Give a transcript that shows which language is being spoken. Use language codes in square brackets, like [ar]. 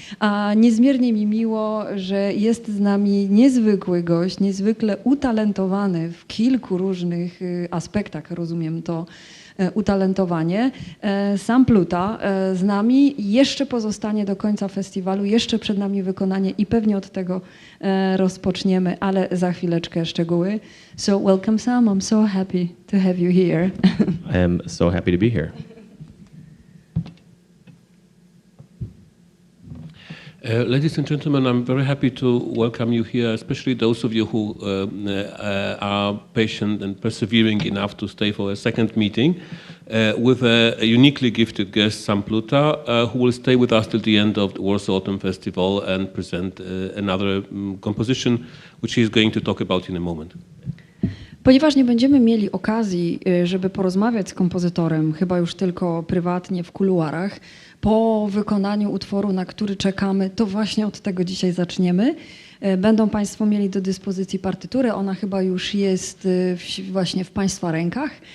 [pl] A niezmiernie mi miło, że jest z nami niezwykły gość, niezwykle utalentowany w kilku różnych aspektach, rozumiem to utalentowanie. Sam Pluta z nami jeszcze pozostanie do końca festiwalu, jeszcze przed nami wykonanie i pewnie od tego rozpoczniemy, ale za chwileczkę szczegóły. [en] So welcome Sam, I'm so happy to have you here. I am so happy to be here. Ladies and gentlemen, I'm very happy to welcome you here, especially those of you who are patient and persevering enough to stay for a second meeting with a uniquely gifted guest, Sam Pluta, who will stay with us till the end of the Warsaw Autumn Festival and present another composition, which he is going to talk about in a moment. [pl] Ponieważ nie będziemy mieli okazji, żeby porozmawiać z kompozytorem, chyba już tylko prywatnie w kuluarach, po wykonaniu utworu, na który czekamy, to właśnie od tego dzisiaj zaczniemy. Będą Państwo mieli do dyspozycji partyturę, ona chyba już jest właśnie w Państwa rękach.